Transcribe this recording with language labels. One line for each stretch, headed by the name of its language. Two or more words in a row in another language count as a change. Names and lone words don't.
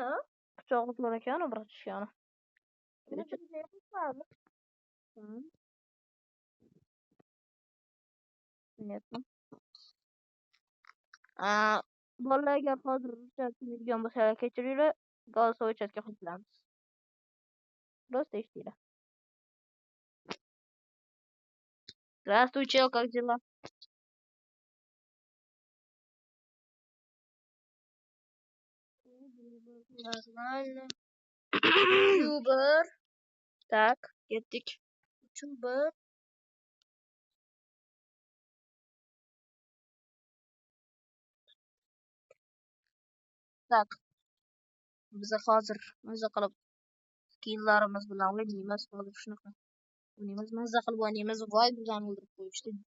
Uzbek: Pichoq uzlar ekan, bratishkani. Bolalar agar hozir chatga bo'lsa kechiringlar, голосовой chatga qo'shilamiz.
Russian: Просто eshtinglar. Здравствуйте, как дела? Нормально. Uber. Так,
Uzbek: ketdik. Uber. Tak. Biz hozir maza qilib skilllarimiz bilan o'ynaymiz. Hozir shunaqa o'ynaymiz, maza qilib o'ynaymiz. Voy bizani o'ldirib qo'yishdi.